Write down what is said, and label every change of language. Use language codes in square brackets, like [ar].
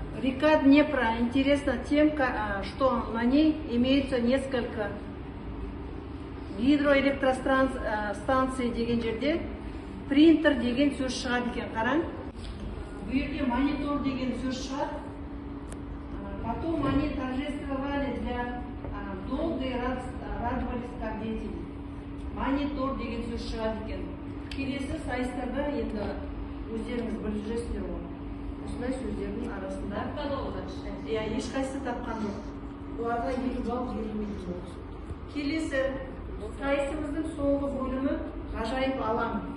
[ru] Река Днепра интересна тем, что на ней имеется несколько гидроэлектростанций [kk] деген жерде принтер деген сөз шығады екен. Қараң. Бұл жерде монитор деген сөз шығады. [ru] Потом они торжествовали для долго и радовались как дети. [kk] Монитор деген сөз шығады екен. Келесі сайыстарда енді өздеріңіз біліп жүресіздер ғой. Осындай сөздердің арасында ешқайсысы тапқан жоқ. Оларға 20 балл берілмейді жоқ. Келесі сайысымыздың соңғы бөлімі ғажайып алаң.